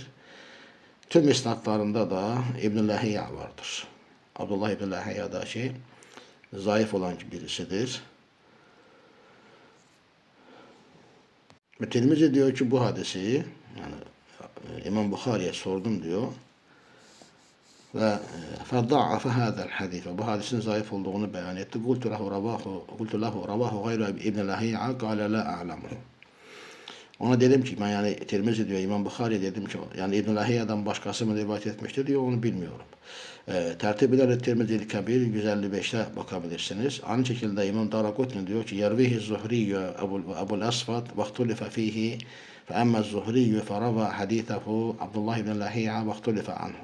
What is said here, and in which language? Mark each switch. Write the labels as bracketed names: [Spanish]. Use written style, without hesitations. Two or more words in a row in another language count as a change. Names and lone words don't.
[Turkish] Tüm isnatlarında da İbn-i Lahiyya vardır. Abdullah İbn-i Lahiyya da zayıf olan birisidir. Ve Tirmizi diyor ki bu hadisi yani İmam Bukhari'ye sordum diyor. Ve [Arabic] فَضَعَفَ هَذَا الْحَدِيث [Turkish] bu hadisin zayıf olduğunu beyan etti. [Arabic] قُلْتُ لَهُ رَوَاهُ غَيْرُ İbn Lahiyya قَالَ لَا أَعْلَمُهُ. [Turkish] Ona dedim ki ben yani Tirmizi diyor İmam Bukhari dedim ki yani İbn Lahiyya'dan başkası mı rivayet etmiştir diyor onu bilmiyorum. Tertip ederek Tirmizi Kabir 155'te bakabilirsiniz. Aynı şekilde İmam Darakutni diyor ki [Arabic] يرويه الزهري أبو الأسفد واختلف فيه فأما الزهري فروى حديثه عبد الله ابن لهيعة واختلف عنه.